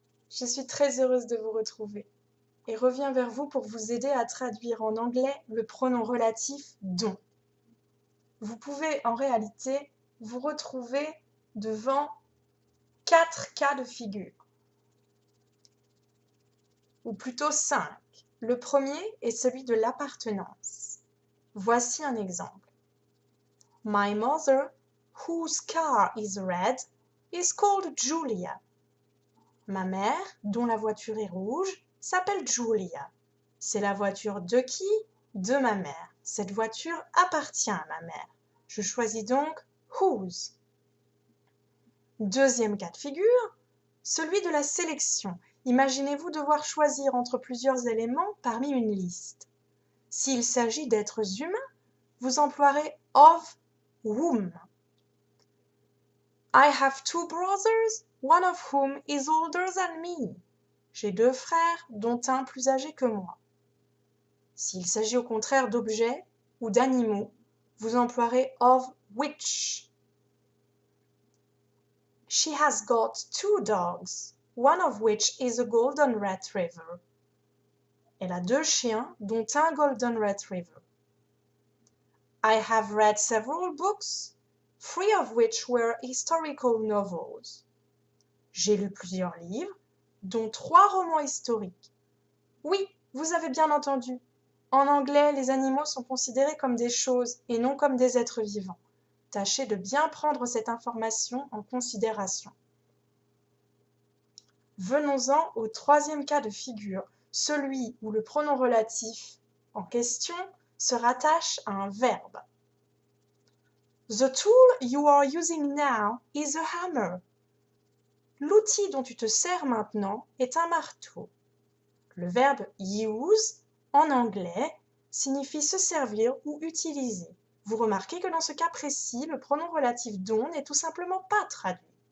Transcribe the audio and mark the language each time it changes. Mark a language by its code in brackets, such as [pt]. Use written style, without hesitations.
[fr] Je suis très heureuse de vous retrouver et reviens vers vous pour vous aider à traduire en anglais le pronom relatif dont. Vous pouvez en réalité vous retrouver devant 4 cas de figure, ou plutôt 5. Le premier est celui de l'appartenance. Voici un exemple. [en] My mother, whose car is red, is called Julia. [fr] Ma mère, dont la voiture est rouge, s'appelle Julia. C'est la voiture de qui? De ma mère. Cette voiture appartient à ma mère. Je choisis donc whose. Deuxième cas de figure, celui de la sélection. Imaginez-vous devoir choisir entre plusieurs éléments parmi une liste. S'il s'agit d'êtres humains, vous emploierez of whom. [en] I have two brothers, one of whom is older than me. [fr] J'ai 2 frères, dont un plus âgé que moi. S'il s'agit au contraire d'objets ou d'animaux, vous emploierez of which. [en] She has got 2 dogs, one of which is a golden retriever. [fr] Elle a 2 chiens, dont un golden retriever. [en] I have read several books, 3 of which were historical novels. [fr] J'ai lu plusieurs livres, dont 3 romans historiques. Oui, vous avez bien entendu. En anglais, les animaux sont considérés comme des choses et non comme des êtres vivants. Tâchez de bien prendre cette information en considération. Venons-en au troisième cas de figure, celui où le pronom relatif en question se rattache à un verbe. [en] The tool you are using now is a hammer. [fr] L'outil dont tu te sers maintenant est un marteau. Le verbe use, en anglais, signifie se servir ou utiliser. Vous remarquez que dans ce cas précis, le pronom relatif dont n'est tout simplement pas traduit.